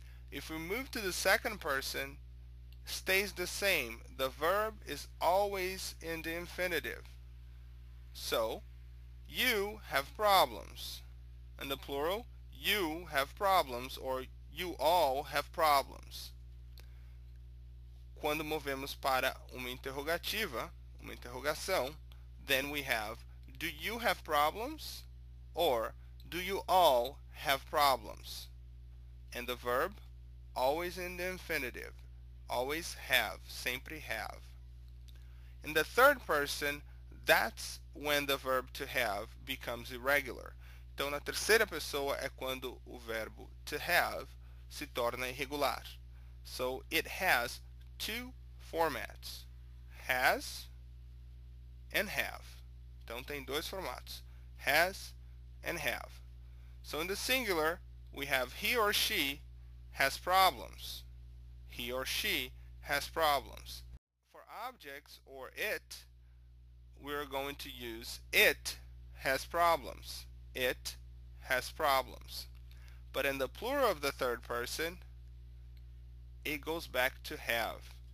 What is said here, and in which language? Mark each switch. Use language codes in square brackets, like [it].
[en] If we move to the second person, stays the same. The verb is always in the infinitive. So, you have problems. In the plural, you have problems, or you all have problems. [pt] Quando movemos para uma interrogativa, uma interrogação, [en] then we have, do you have problems? Or, do you all have problems? And the verb, always in the infinitive. Always have, [pt] sempre [en] have. In the third person, that's when the verb to have becomes irregular. [pt] Então, na terceira pessoa é quando o verbo to have se torna irregular. [en] So, it has two formats. Has and have. [pt] Então, tem dois formatos. [en] Has and have. So, in the singular, we have he or she has problems. He or she has problems. For objects or it, we're going to use it has problems. It has problems. But in the plural of the third person, it goes back to have.